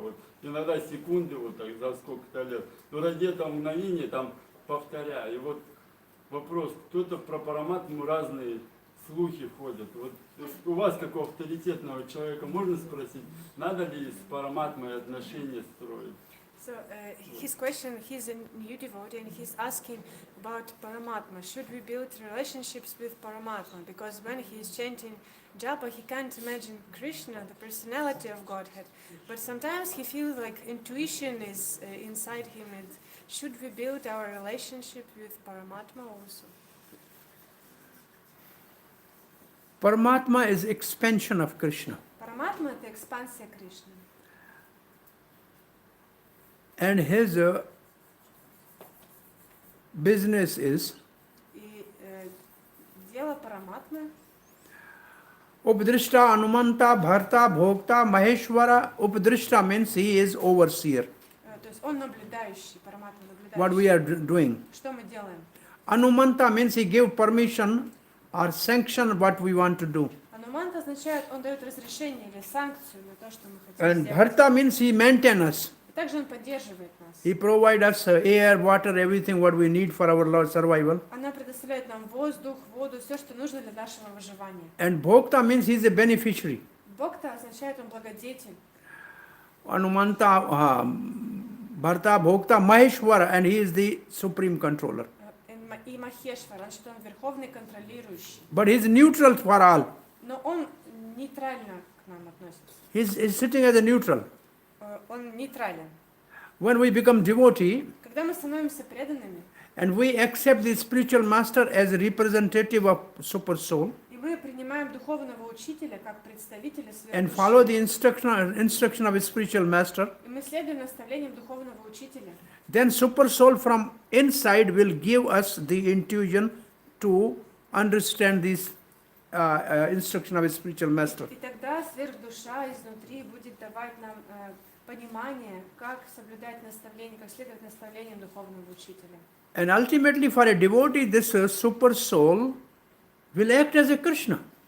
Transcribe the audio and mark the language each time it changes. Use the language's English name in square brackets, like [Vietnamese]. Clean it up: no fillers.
[Russian] Вот иногда секунды вот так за сколько-то лет. Но ради этого мгновения там повторяю. И вот вопрос, кто-то про параматму разные слухи ходят. Вот у вас, как у авторитетного человека, можно спросить, надо ли с параматмой отношения строить? [English] So his question, he's a new devotee and he's asking about Paramatma. Should we build relationships with Paramatma? Because when he is chanting japa, he can't imagine Krishna, the personality of Godhead. But sometimes he feels like intuition is inside him. And should we build our relationship with Paramatma also? Paramatma is expansion of Krishna. [Russian] Paramatma – это экспансия Кришны. [English] And his business is [Russian] И дело Параматмы [Sanskrit] Upadrishta, Anumanta, Bharta, Bhokta, Maheshwara. [English] Upadrishta means he is overseer. [Russian] то есть он наблюдающий, Параматма наблюдающий. [English] What we are doing. [Russian] Что мы делаем? [English] Anumanta means he gave permission or sanction what we want to do. [Russian] Ануманта означает, он дает разрешение или санкцию на то, что мы хотим [English] And [Russian] сделать. [English] Bharta means he maintains us. [Russian] И также он поддерживает нас. [English] He provides us air, water, everything what we need for our survival. [Russian] Она предоставляет нам воздух, воду, все, что нужно для нашего выживания. [English] And Bhokta means he is a beneficiary. [Russian] Бог-то означает, он благодетель. [English] Anumanta, Bharta, Bhokta, Maheshwara, and he is the supreme controller. [Russian] И Махешвар, значит, он верховный контролирующий. [English] But he is neutral for all. [Russian] Но он нейтрально к нам относится. [English] He's sitting as a neutral. [Russian] Он нейтрален. [English] When we become devotee [Russian] Когда мы становимся преданными, [English] and we accept the spiritual master as a representative of super soul [Russian] и мы принимаем духовного учителя как представителя [English] and follow the [Russian] сверхдуши, [English] instruction of a spiritual master, [Russian] и мы следуем наставлениям духовного учителя, [English] then super soul from inside will give us the intuition to understand this instruction of a spiritual master. [Russian] и тогда сверхдуша изнутри будет давать нам понимание, как соблюдать наставления, как следовать наставлениям духовного учителя. [English] And ultimately for a devotee, this super soul will act as a Krishna.